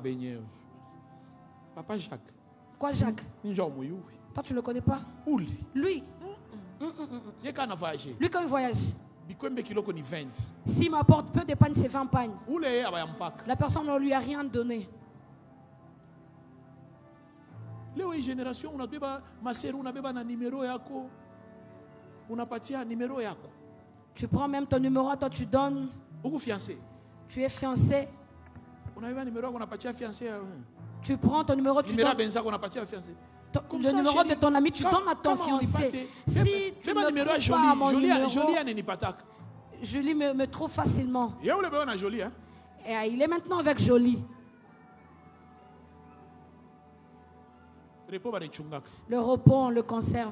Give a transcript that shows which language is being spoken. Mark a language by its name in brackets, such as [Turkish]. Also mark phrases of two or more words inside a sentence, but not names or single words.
[French] Papa Jacques. Quoi, Jacques? Toi, tu ne le connais pas? Lui. Lui, quand il voyage, s'il m'apporte peu de pagnes, c'est 20 pagnes. La personne ne lui a rien donné. [Swahili] Leo hii generation unabeba maseru, unabeba na numero yako, unapatia numero yako. [French] Tu prends même ton numéro, toi tu donnes. [Swahili] Uko fiancé. [French] Tu es fiancé. [Swahili] Unabeba numero yako, unapatia fiancé. [French] Tu prends ton numéro, tu donnes. [Swahili] Benza unapatia fiancé. [French] Le numéro de ton ami, tu donnes à ton fiancé. Si tu ne trouves pas mon numéro, Jolie me trouve facilement. Et il est maintenant avec Jolie. Le repos, on le conserve.